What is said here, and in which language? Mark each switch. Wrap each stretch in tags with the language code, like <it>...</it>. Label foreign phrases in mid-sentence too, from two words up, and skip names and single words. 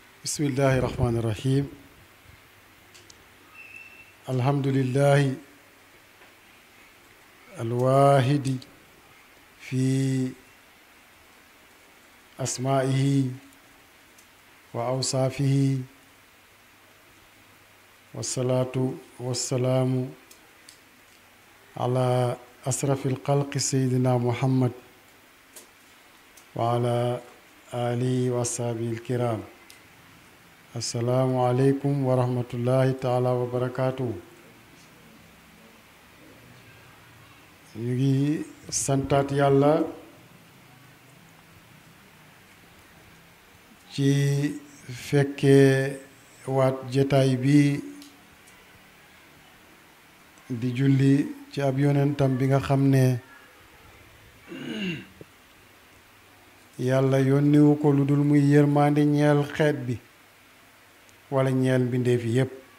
<ar>بسم الله الرحمن الرحيم الحمد لله الواحد في أسمائه وأوصافه والصلاة والسلام على أشرف الخلق سيدنا محمد وعلى آله وصحبه الكرام السلام عليكم ورحمة الله تعالى وبركاته</ar> <wo>ñu ngi santaat yàlla ci fekkee waat jataay bi di julli ci ab yonentam bi nga xam ne yàlla yónniwu ko lu dul muy yërmande ñeel xeet bi wala ñeel mbindeef yépp</wo>